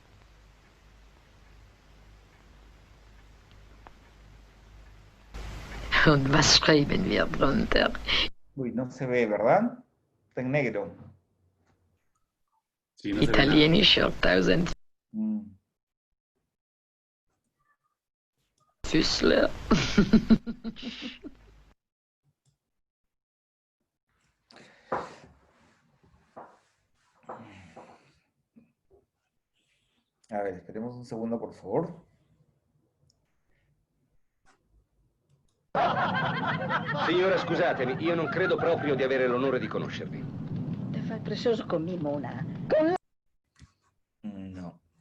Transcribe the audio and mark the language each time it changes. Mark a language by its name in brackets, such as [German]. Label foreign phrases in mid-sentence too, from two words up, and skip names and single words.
[German] Und was schreiben wir drunter? [Spanish] Uy, no se ve, ¿verdad? Está en negro. Sí, no se ve [German] Italienischer 1000 Füßler. [Spanish] A ver, esperemos un segundo, por favor. [Italian] Signora, scusatemi, io non credo proprio di avere l'onore di conoscervi. [Spanish] Te fai precioso con mi mona. No.